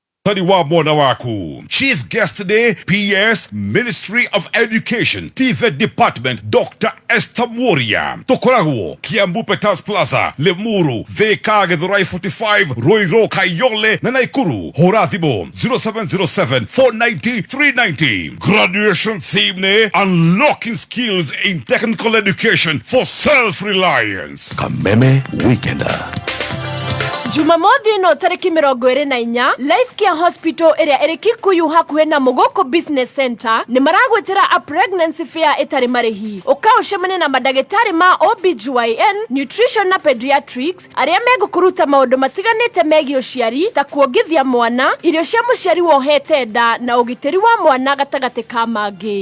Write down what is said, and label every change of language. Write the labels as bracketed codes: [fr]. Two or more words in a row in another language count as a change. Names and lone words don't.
[ki] ũrutani wa mwana waku. [en] Chief guest today, PS Ministry of Education, TVET Department, Dr. Esther Moria. [ki] Tokoragwo, Kiambu Petals Plaza, Lemuru, Thika Githurai 45, Ruiru, Kayole, na Naikuru. Hora thimo 0707 490 390. [en] Graduation theme ne unlocking skills in technical education for self-reliance. Kameme Weekender. [ki] Jumamothi no tariki 24 Life Care Hospital area iri Kikuyu hakuhe na Mogoko Business Center ni maragwetera a [en] pregnancy fair [ki] etari marihi ukaoshemane na madagitari ma OBGYN, nutrition na pediatrics aria megukuruta maundu matiganite megi uciari ta kuongithia mwana, irio cia muciari wohete nda na ugitiri wa mwana gatagate ka mangi.